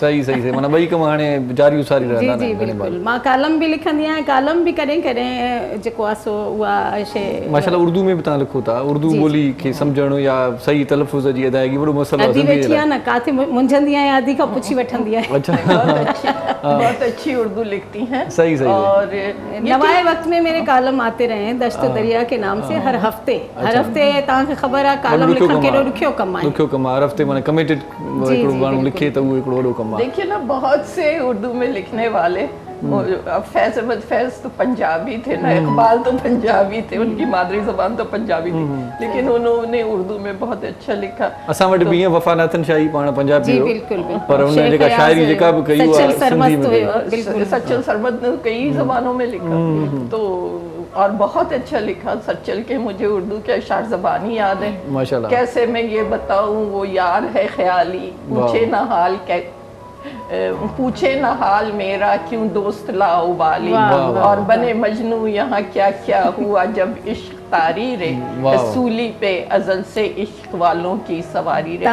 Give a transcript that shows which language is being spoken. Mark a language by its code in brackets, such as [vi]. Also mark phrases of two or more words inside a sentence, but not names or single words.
[sd] सही माना ॿई कम हाणे जारी उसारी रहंदा आहिनि। जी बिल्कुलु। मां कालम बि लिखंदी आहियां, कालम बि कॾहिं कॾहिं जेको आहे सो उहा शइ माशाल्लाह उर्दू में बि तव्हां लिखो था, उर्दू ॿोली खे सम्झणु या सही तलफ़ुज़ जी अदायगी वॾो मसइलो आहे। अदी वेठी आहे न, काथे मुंझंदी आहियां, अदी खां पुछी वठंदी आहियां। [ur] بہت اچھی اردو لکھتی ہیں. صحیح اور نوائے وقت میں میرے کالم آتے رہے دشت دریا کے نام سے، ہر ہفتے [sd] तव्हांखे ख़बर आहे कालम लिखण केॾो ॾुखियो कमु आहे। ॾुखियो कमु आहे, हर हफ़्ते माना कमिटेड हिकिड़ो माण्हू लिखे त उहो हिकिड़ो वॾो कमु आहे। [ur] دیکھیے نا، بہت سے اردو میں لکھنے والے، فیض احمد فیض تو پنجابی تھے نا، اقبال تو پنجابی تھے، ان کی مادری زبان تو پنجابی تھی، لیکن انہوں نے اردو میں بہت اچھا لکھا. [sd] असां वटि बि ईअं वफ़ा नाथन शाही पाण पंजाबी हो, पर उन जेका शाइरी जेका बि कई [ur] سچل سرمد نے کئی زبانوں میں لکھا، تو اور بہت اچھا لکھا. سچل کے مجھے اردو کے اشعار زبانی یاد ہے، ماشاءاللہ. کیسے میں یہ بتاؤں، وہ یار ہے خیالی، پوچھے نہ حال میرا، کیوں دوست لاابالی، اور بنے مجنوں یہاں کیا کیا ہوا جب عشق طاری رے، رسولی پہ ازل سے عشق والوں کی سواری رے.